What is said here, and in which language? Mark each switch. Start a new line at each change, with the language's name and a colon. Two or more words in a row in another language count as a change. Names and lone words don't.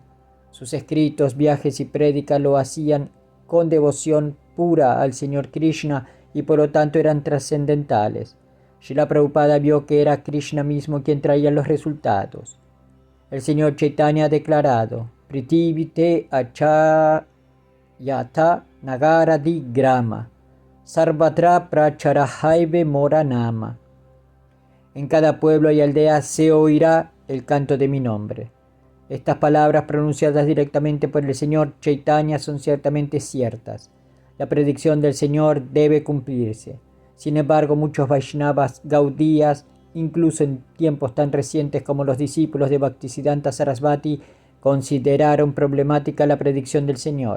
Spanish: Sus escritos, viajes y prédicas lo hacían con devoción pura al Señor Krishna y por lo tanto eran trascendentales. Srila Prabhupada vio que era Krishna mismo quien traía los resultados. El Señor Chaitanya ha declarado:
Bangla: পৃথিবীতে আছে যত নগরাদি গ্রাম সর্বত্র প্রচার হইবে মোর নাম.
Spanish: En cada pueblo y aldea se oirá el canto de mi nombre. Estas palabras pronunciadas directamente por el Señor Chaitanya son ciertamente ciertas. La predicción del Señor debe cumplirse. Sin embargo, muchos Vaishnavas gaudías, incluso en tiempos tan recientes como los discípulos de Bhaktisiddhanta Sarasvati, consideraron problemática la predicción del Señor.